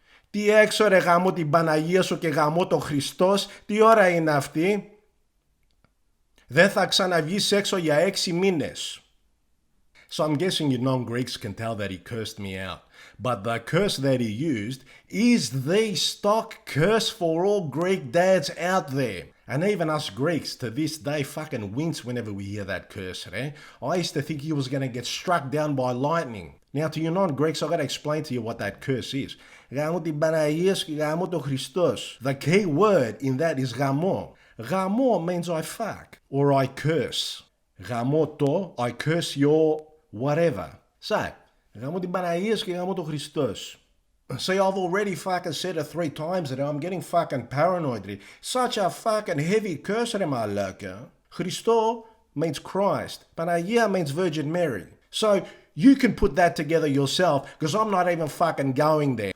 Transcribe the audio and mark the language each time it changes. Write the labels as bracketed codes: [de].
[el] Τι έξω ρε γαμώ την Παναγία σου και γαμώ τον Χριστός, τι ώρα είναι αυτή? Δεν θα ξαναβγείς έξω για 6 μήνες. [en] So I'm guessing you non-Greeks can tell that he cursed me out. But the curse that he used is the stock curse for all Greek dads out there. And even us Greeks to this day fucking wince whenever we hear that curse, eh? I used to think he was going to get struck down by lightning. Now to you non-Greeks, I've got to explain to you what that curse is. [el] Γαμώ την Παναγία και γαμώ τον Χριστός. [en] The key word in that is γαμώ. Γαμώ means I fuck or I curse. [el] Γαμώ το, [en] I curse your whatever. [el] So, γαμώ την Παναγία και γαμώ τον Χριστός. [en] See, I've already fucking said it 3 times and I'm getting fucking paranoid. Such a fucking heavy curse, [el] ρε μαλάκα. [en] Χριστό means Christ. Παναγία means Virgin Mary. So, you can put that together yourself because I'm not even fucking going there.